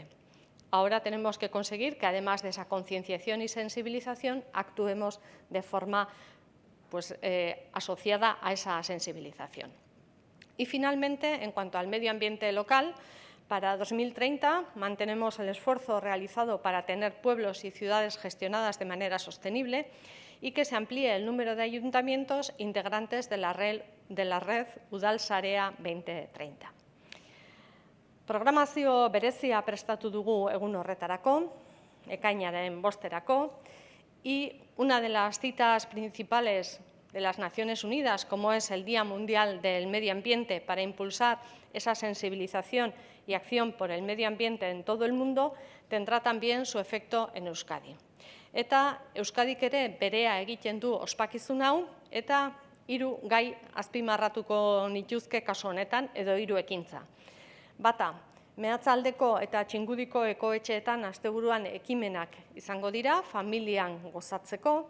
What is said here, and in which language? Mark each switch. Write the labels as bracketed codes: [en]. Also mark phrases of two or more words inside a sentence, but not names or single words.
[es] Ahora tenemos que conseguir que, además de esa concienciación y sensibilización, actuemos de forma asociada a esa sensibilización. Y finalmente, en cuanto al medio ambiente local, para 2030 mantenemos el esfuerzo realizado para tener pueblos y ciudades gestionadas de manera sostenible y que se amplíe el número de ayuntamientos integrantes de la red de la red Udal Sarea 2030. [eu] Programazio berezia prestatu dugu egun horretarako, ekainaren 5erako, [es] y una de las citas principales de las Naciones Unidas, como es el Día Mundial del Medio Ambiente, para impulsar esa sensibilización y acción por el medio ambiente en todo el mundo, tendrá también su efecto en Euskadi. [eu] Eta Euskadik ere berea egiten du ospakizun hau, eta 3 gai azpimarratuko nituzke kasu honetan, edo 3 ekintza. Bata, Meatzaldeko eta Txingudiko ekoetxeetan asteburuan ekimenak izango dira, familian gozatzeko.